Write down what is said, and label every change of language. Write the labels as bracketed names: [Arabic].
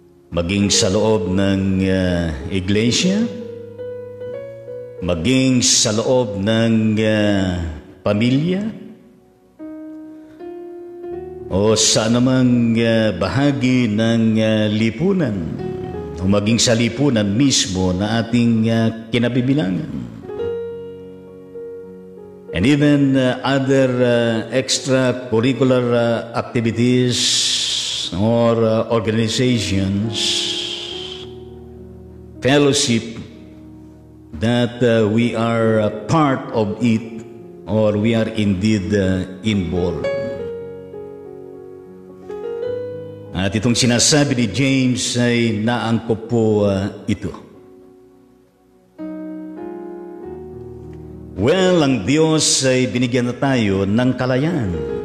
[Filipino] Maging sa loob ng iglesia, maging sa loob ng pamilya, o sa anumang bahagi ng lipunan, o maging sa lipunan mismo na ating kinabibilangan. [English] And even other extracurricular activities or organizations, fellowship, that we are a part of it or we are indeed involved. [Filipino] At itong sinasabi ni James ay naangkop po ito. Well, ang Diyos ay binigyan na tayo ng kalayaan.